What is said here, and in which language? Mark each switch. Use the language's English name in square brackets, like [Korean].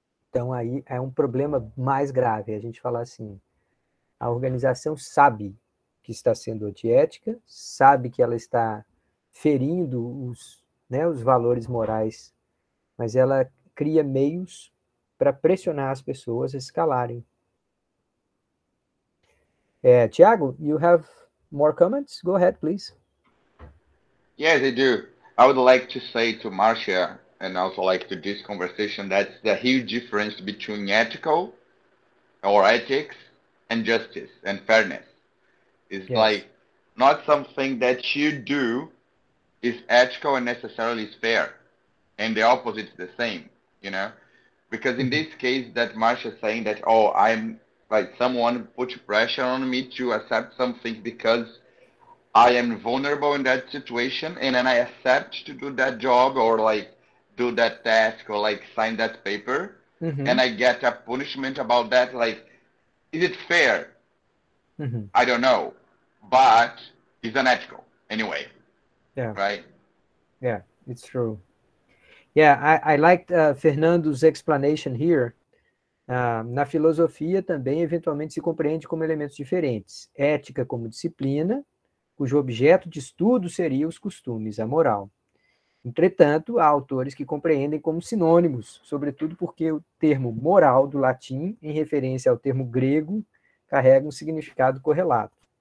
[Portuguese] Então aí é um problema mais grave, a gente falar assim, a organização sabe que está sendo antiética, sabe que ela está ferindo os valores morais, mas ela cria meios para pressionar as pessoas a se calarem. [English] Tiago, you have more comments? Go ahead, please. Yes, I do. I would like to say to Marcia and also like to this conversation that's the huge difference between ethical or ethics and justice and fairness. It's like not something that you do is ethical and necessarily is fair. And the opposite is the same, you know? Because in this case that Marcia is saying that, oh, I'm like someone put pressure on me to accept something because I am vulnerable in that situation, and then I accept to do that job or like do that task or like sign that paper, and I get a punishment about that. Like, is it fair? I don't know, but it's unethical anyway, Yeah, right? yeah, it's true. Yeah, I liked Fernando's explanation here. [Portuguese] Na filosofia também, eventualmente, se compreende como elementos diferentes. Ética como disciplina, cujo objeto de estudo seria os costumes, a moral. Entretanto, há autores que compreendem como sinônimos, sobretudo porque o termo moral do latim, em referência ao termo grego, carrega um significado correlato.